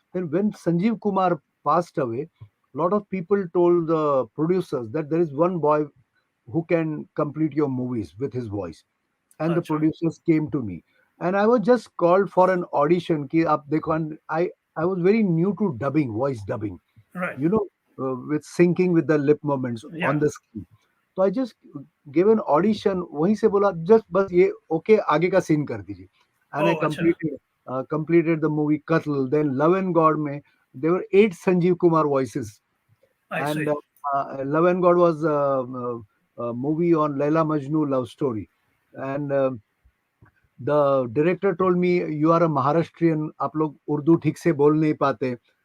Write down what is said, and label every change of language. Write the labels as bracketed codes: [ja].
[en] Then when Sanjeev Kumar passed away, a lot of people told the producers that there is one boy who can complete your movies with his voice. And the [hi] अच्छा. [en] producers came to me, and I was just called for an audition [hi] कि आप देखो. [en] And I was very new to dubbing, voice dubbing, Right. with syncing with the lip movements Yeah. on the screen. [hi] तो [en] I just gave an audition. [hi] वहीं से बोला [en] just [hi] बस ये [en] okay [hi] आगे का scene कर दीजिए. [en] And I Oh, [hi] अच्छा. [en] completed the movie Qatl. Then Love and God [hi] में [en] there were 8 Sanjeev Kumar voices. I And see. Love and God was a movie on Laila Majnu love story. And the director told me, you are a Maharashtrian, [hi] आप लोग उर्दू ठीक से बोल नहीं पाते,